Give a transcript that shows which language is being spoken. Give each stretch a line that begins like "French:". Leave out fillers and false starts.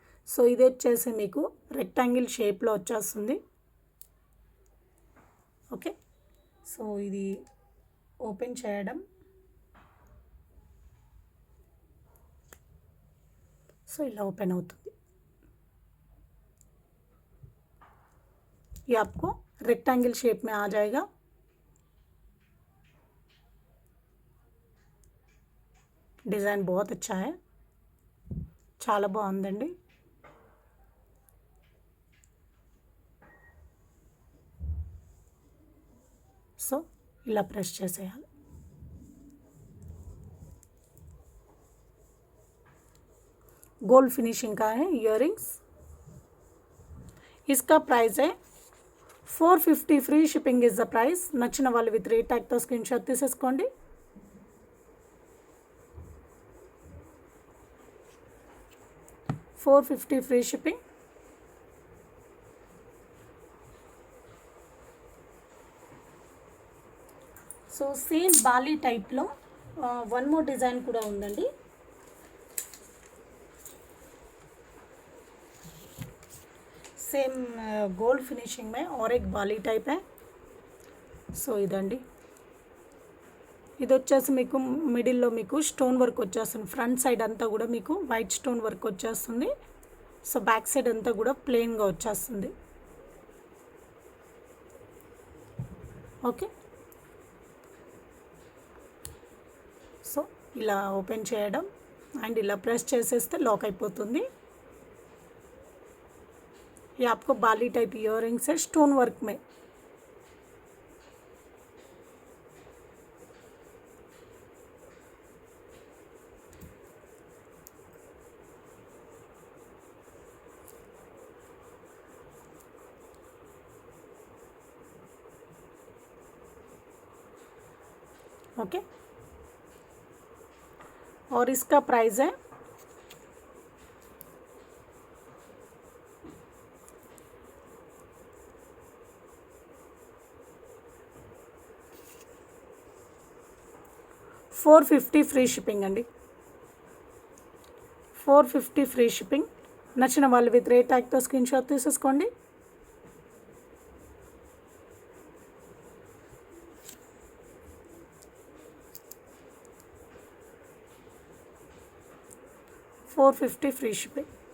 Telugu: So ఇది వచ్చేసి మీకు రెక్టాంగిల్ షేప్లో వచ్చేస్తుంది. ఓకే సో ఇది ఓపెన్ చేయడం సో ఇలా ఓపెन అవుతుంది.
Hindi: ये आपको रेक्टेंगल शेप में आ जाएगा. डिज़ाइन बहुत अच्छा है,
Telugu: చాలా బాగుందండి. సో ఇలా ప్రెస్ చేసేయాలి.
Hindi: गोल्ड फिनिशिंग का है इयरिंग्स. इसका प्राइस है 450 free shipping
English: Is the price.
Telugu: నచ్చిన వాళ్ళు విత్ రేట్ ట్యాగ్తో స్క్రీన్ షాట్ తీసేసుకోండి. $450 free shipping. So same Bali టైప్లో వన్ మోర్ డిజైన్ కూడా ఉందండి. సేమ్ గోల్డ్ ఫినిషింగ్
Hindi: మే और एक
Telugu: బాలీ టైప్ है. సో ఇదండి. ఇది వచ్చేసి మీకు మిడిల్లో మీకు స్టోన్ వర్క్ వచ్చేస్తుంది. ఫ్రంట్ సైడ్ అంతా కూడా మీకు వైట్ స్టోన్ వర్క్ వచ్చేస్తుంది. సో బ్యాక్ సైడ్ అంతా కూడా ప్లెయిన్గా వచ్చేస్తుంది. ఓకే సో ఇలా ఓపెన్ చేయడం అండ్ ఇలా ప్రెస్ చేసేస్తే లాక్ అయిపోతుంది.
Hindi: ये आपको बाली टाइप इयररिंग्स है स्टोन वर्क में. ओके और इसका प्राइस है 450 ఫ్రీ షిప్పింగ్ అండి.
Telugu: 450 ఫ్రీ షిప్పింగ్. నచ్చిన వాళ్ళు విత్ రేట్ ట్యాగ్తో స్క్రీన్ షాట్ తీసేసుకోండి. $450 ఫ్రీ షిప్పింగ్.